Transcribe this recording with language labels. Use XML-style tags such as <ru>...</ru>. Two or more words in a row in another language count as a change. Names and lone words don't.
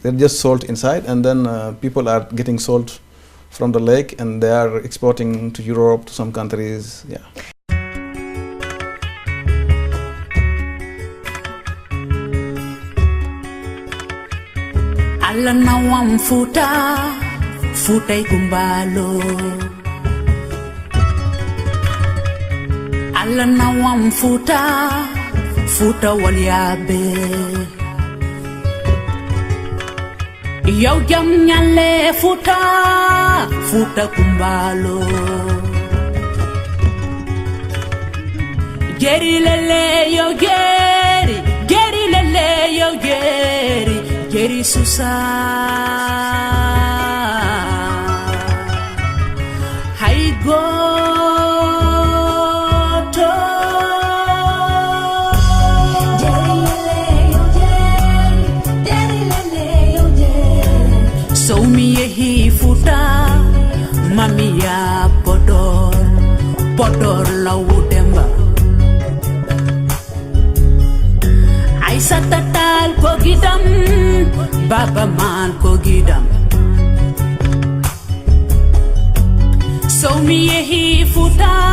<en>There's just salt inside, and then people are getting salt from the lake, and they are exporting to Europe, to some countries. Yeah.</en> <ff>Allah nawam futa gumbalo alla nawam futa futa walyabe yow jam ñalle futa futa kumbalo geri lele yo geri lele yo geri susa hay goto geri lele yo so mi yehi futa mami ya podor lawudemba Satatal ko gidam baba man ko gidam so mi yehi futa</ff>